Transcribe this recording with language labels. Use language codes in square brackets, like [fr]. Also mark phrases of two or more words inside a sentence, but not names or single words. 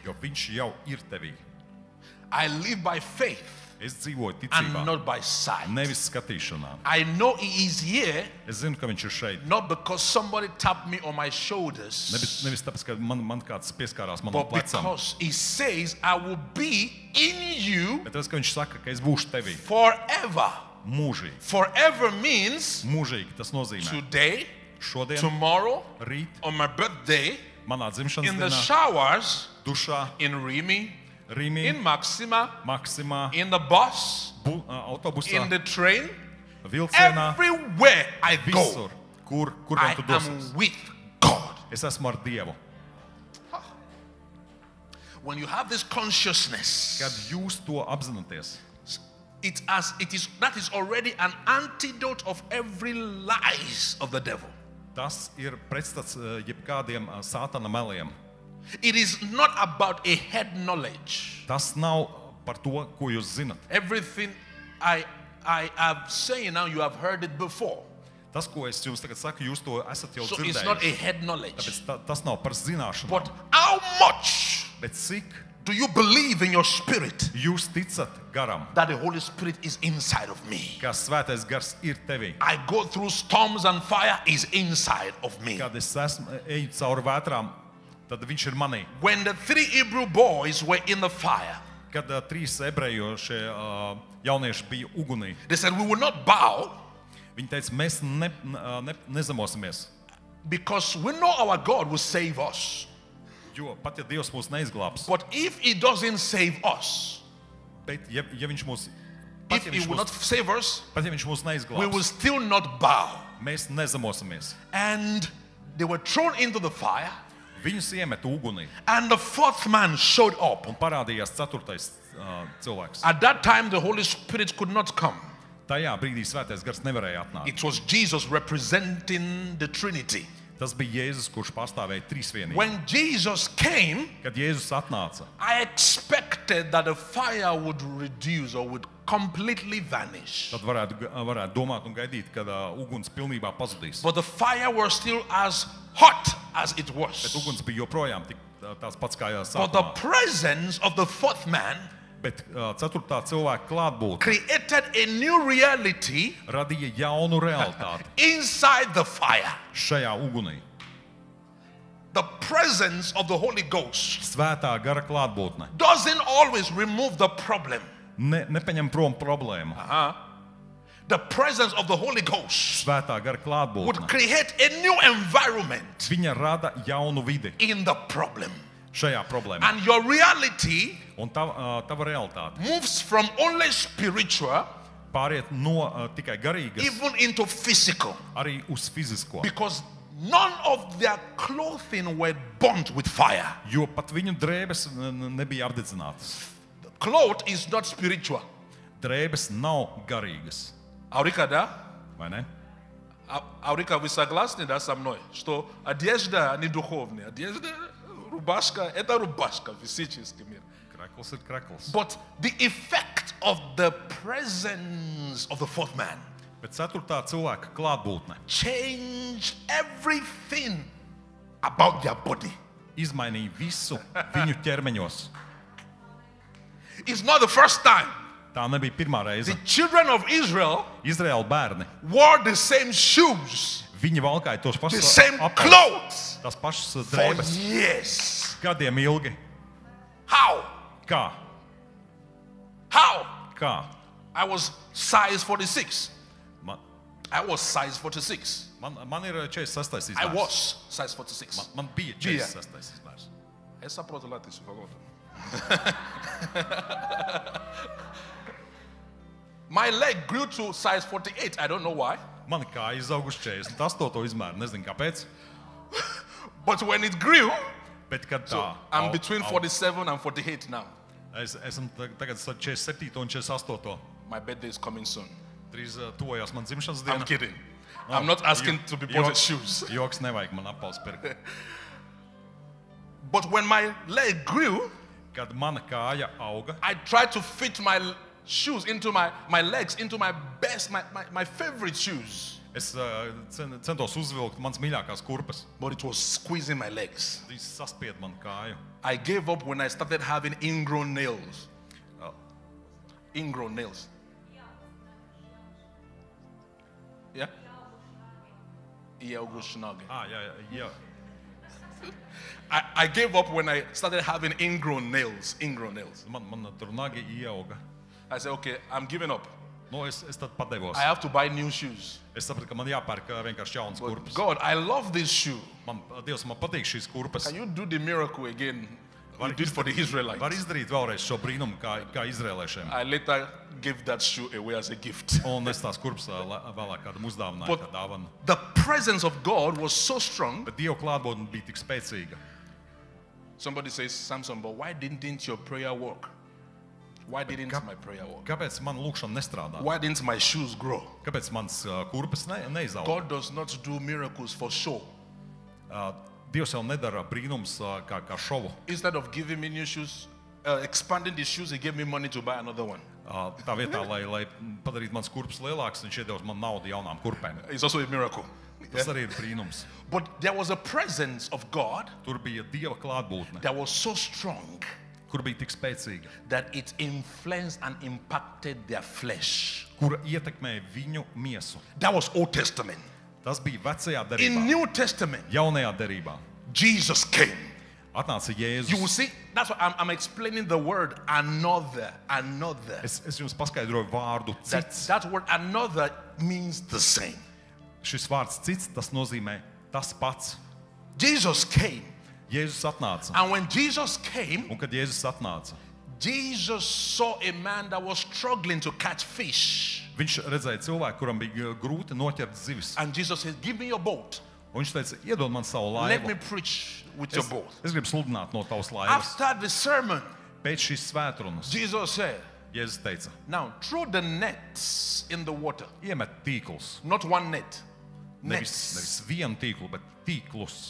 [lv] Jo viņš jau ir tevī. [en] I live by faith [lv] Es dzīvoju [en] and [lv] ticībā, [en] not by sight. [lv] nevis skatīšanā. [en] I know He is here [lv] Es zinu, ka viņš ir šeit. [en] not because somebody tapped me on my shoulders, [lv] Nevis tāpēc, ka man kāds pieskārās manam [en] but [lv] plecam, [en] because He says, I will be in you [lv] bet tas, ka viņš saka, ka es būšu tevī [en] forever. [lv] mūžīgi. [en] Forever means [lv] Mūžīgi tas nozīmē [en] today, [lv] šodien, [en] tomorrow, [lv] rīt, [en] on my birthday, [lv] manā dzimšanas [en] in the [lv] dienā, [en] showers, [lv] dušā, [en] in Rimi, [lv] Rīmī, [en] in Maxima, [lv] Maksimā, [en] in the bus, [lv] autobusā, [en] in the train, [lv] vilcienā, [en] everywhere I go, [lv] visur, kur [en] I [lv] vien tu dosies. [en] am with God. [lv] Es esmu ar Dievu. [en] When you have this consciousness, [lv] Kad jūs to apzināties, [en] that is already an antidote of every lies of the devil. [lv] tas ir pretstats jebkādiem sātana meliem. [en] It is not about a head knowledge. [lv] Tas nav par to, ko jūs zinat. [en] Everything I am saying now, you have heard it before. [lv] Tas, ko es jums tagad saku, jūs to esat jau [en] So it's not a [lv] dzirdējuši. [en] head knowledge. [lv] Tāpēc tas nav par zināšanu. [en] But how much [lv] Bet cik [en] do you believe in your spirit [lv] jūs ticat garam, [en] that the Holy Spirit is inside of me? [lv] ka svētais gars ir tevī? [en] I go through storms and fire is inside of me. [lv] Kad es eju cauri vētrām, tad viņš ir manī. [en] When the 3 Hebrew boys were in the fire, [lv] Kad 3 ebrejošie jaunieši bija ugunī, [en] they said, we will not bow [lv] Viņi teica, mēs nezemosimies, [en] because we know our God will save us. [lv] jo pat ja Dievs mūs neizglābs, [en] But if He doesn't save us, [lv] bet ja Viņš mūs, [en] if He will not save us, [lv] pat ja Viņš mūs [en] we will [lv] neizglābs, [en] still not bow. [lv] mēs nezemosimies. [en] And they were thrown into the fire, [lv] Viņus iemet ugunī [en] and the fourth man showed up. [lv] un parādījās ceturtais cilvēks. [en] At that time, the Holy Spirit could not come. [lv] Tajā brīdī Svētais Gars nevarēja atnākt. [en] It was Jesus representing the Trinity. [lv] Tas bija Jēzus, kurš pārstāvēja trīsvienību. [en] When Jesus came, [lv] Kad Jēzus atnāca, [en] I expected that the fire would reduce or would completely vanish. [lv] tad varētu domāt un gaidīt, kad uguns pilnībā pazudīs. [en] But the fire was still as hot as it [lv] Bet [en] was. [lv] uguns bija joprojām tāds pats kā [en] But the [lv] sākumā. [en] presence of the fourth man [lv] Bet ceturtā cilvēka klātbūtne [en] created a new reality [lv] radīja jaunu realitāti [en] inside the fire. [lv] šajā ugunī. [en] The presence of the Holy Ghost [lv] Svētā gara klātbūtne [en] doesn't always remove the problem. [lv] nepaņem prom problēmu. [en] The presence of the Holy Ghost [lv] Svētā gara [en] would [lv] klātbūtne. [en] create a new environment [lv] Viņa rada jaunu vidi [en] in the problem. [lv] šajā problēmā. [en] And your reality [lv] Un tava realitāte [en] moves from only spiritual [lv] pāriet no tikai garīgas [en] even into physical. [lv] arī uz fizisko. [en] Because none of their clothing were burnt with fire. [lv] Jo pat viņu drēbes nebija apdedzinātas. [en] Cloth is not spiritual. [lv] Drēbes nav garīgas, [ru] Aurika, да? [lv] vai ne? [ru] Aurika, вы согласны, да, со мной, что одежда не духовная, одежда, рубашка, это рубашка, физический мир. [lv] Krekls ir krekls. [en] But the effect of the presence of the fourth man [lv] Bet ceturtā cilvēka klātbūtne [en] changed everything about their body. [lv] izmainīja visu viņu ķermeņos. [en] It's not the first time. [lv] Tā nebija pirmā reize. [en] The children of Israel [lv] Izraēla bērni, [en] wore the same shoes, [lv] viņi valkāja tos [en] the [lv] pašus [en] same [lv] apavus, [en] clothes [lv] tās pašas [en] for [lv] drēbes [en] years. [lv] gadiem ilgi. [en] How? [lv] Kā? [en] How? [lv] Kā? [en] I was size 46. [lv] Man, [en] I was size 46. [lv] man ir 46. [en] I [lv] izmērs. [en] was size 46. [lv] Man bija 46. izmērs. Es saprotu latviešu valodu. [en] My leg grew to size 48. I don't know why. [lv] Man kā izauguši 48. izmēru, nezinu kāpēc. [en] But when it grew, [lv] Bet kad tā, [en] so I'm between 47 and 48 now. [lv] esam tagad 47. un 48. [en] My birthday is coming soon. [lv] Drīz tuvojās man dzimšanas [en] I'm [lv] diena. [en] kidding. I'm not asking to be bought shoes. [lv] Joks nevajag man apals pirkt. [en] But when my leg grew, [lv] Kad mana kāja auga, [en] I tried to fit my shoes into my legs into my best, my favorite shoes. [lv] es centos uzvilkt mans mīļākās kurpes. [en] But it was squeezing my legs. [lv] Viņš saspied man kāju. [en] I gave up when I started having ingrown nails. Ingrown nails. Yeah? [lv] Jā. [en] I gave up when I started having ingrown nails. Ingrown nails. [lv] Man tur nagi ieauga. [en] I said, okay, I'm giving up. [lv] Es tad padevos. [en] I have to buy new shoes. [lv] Es sapratu, ka man jāpērk vienkārši jauns kurpes. [en] God, I love this shoe. [lv] Dievs, man patīk šīs kurpes. [en] Can you do the miracle again you did for the Israelites? [lv] Var izdarīt vēlreiz šo brīnumu kā izrēlēšiem. [en] I later gave that shoe away as a gift. [lv] Un es tās kurpes vēlāk kādam uzdāvināju, [en] But [lv] kā dāvanu. [en] the presence of God was so strong. [lv] Bet Dieva klātbūtne bija tik spēcīga. [en] Somebody says, Samson, but why didn't your prayer work? Why didn't my prayer work? [lv] Kāpēc man lūkšana nestrādā? [en] Why didn't my shoes grow? [lv] Kāpēc mans kurpes neizauga? [en] God does not do miracles for show. [lv] Dievs jau nedara brīnums kā šovu. [en] Instead of giving me new shoes, expanding the shoes, He gave me money to buy another one. [lv] Tā vietā, lai padarītu mans kurpes lielāks, viņš iedevis man naudu jaunām kurpēm. [en] It's also a miracle. [lv] Tas arī ir brīnums. [en] But there was a presence of God [lv] Tur bija Dieva klātbūtne, [en] that was so strong [lv] kur bija tik spēcīga, [en] that it influenced and impacted their flesh. [lv] kura ietekmēja viņu miesu. [en] That was Old Testament. [lv] Tas bija vecajā [en] In [lv] derībā. [en] New Testament, [lv] Jaunajā derībā [en] Jesus came. [lv] Atnāca Jēzus. [en] You will see, that's why I'm explaining the word another. [lv] Es jums paskaidroju vārdu cits. [en] That word another means the same. [lv] Šis vārds cits, tas nozīmē tas pats. [en] Jesus came. [lv] Jēzus atnāca. [en] And when Jesus came, [lv] Un kad Jēzus atnāca, [en] Jesus saw a man that was struggling to catch fish. [lv] viņš redzēja cilvēku, kuram bija grūti noķert zivis. [en] And Jesus said, give me your boat. [lv] Un viņš teica, iedod man savu [en] Let me [lv] laivu. [en] preach with your boat. [lv] Es gribu sludināt no tavas laivas. [en] After the sermon, [lv] Pēc šīs svētrunas [en] Jesus said, [lv] Jēzus teica, [en] now throw the nets in the water. [lv] iemet tīklus. [en] Not one net. [lv] Nevis [en] Nets. [lv] vienu tīklu, bet tīklus.